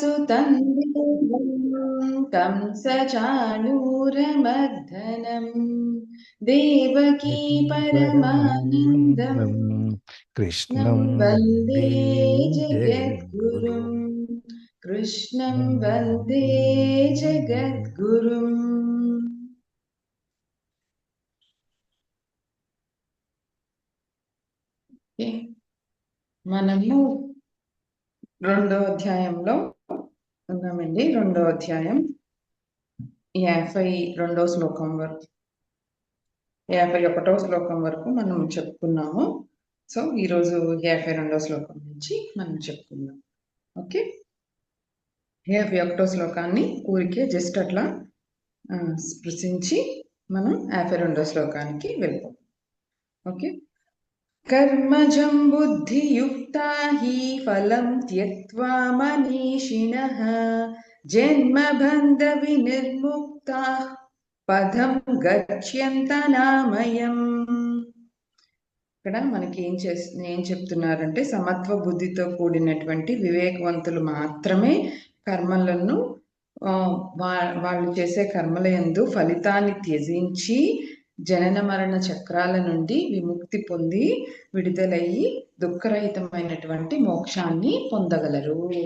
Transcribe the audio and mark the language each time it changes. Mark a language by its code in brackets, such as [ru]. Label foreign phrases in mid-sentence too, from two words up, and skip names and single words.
[sa] कंसचाणूरमर्दनम् देवकी परमानन्दम् कृष्णं वन्दे वन्दे जगद्गुरुम् कृष्णं वन्दे जगद्गुरुम्. [te] మనము రెండో అధ్యాయంలో ఉన్నామండి. రెండో అధ్యాయం 52వ శ్లోకం వరకు 51వ శ్లోకం వరకు మనం చెప్పుకున్నాము. సో ఈరోజు 52వ శ్లోకం నుంచి మనం చెప్పుకుందాం. ఓకే, 51వ శ్లోకాన్ని ఊరికే జస్ట్ అట్లా స్పృశించి మనం 52వ శ్లోకానికి వెళ్ళిపోతాం. ఓకే, [sa] कर्मजं बुद्धियुक्ता हि फलं त्यक्त्वा मनीषिणः जन्मबन्धविनिर्मुक्ताः పదం గచ్యంతనామయం. [te] ఇక్కడ మనకి ఏం చెప్తున్నారంటే, సమత్వ బుద్ధితో కూడినటువంటి వివేకవంతులు మాత్రమే కర్మలను వాళ్ళు చేసే కర్మల యందు ఫలితాన్ని త్యజించి జనన మరణ చక్రాల నుండి విముక్తి పొంది విడుదలయ్యి దుఃఖరహితమైనటువంటి మోక్షాన్ని పొందగలరు.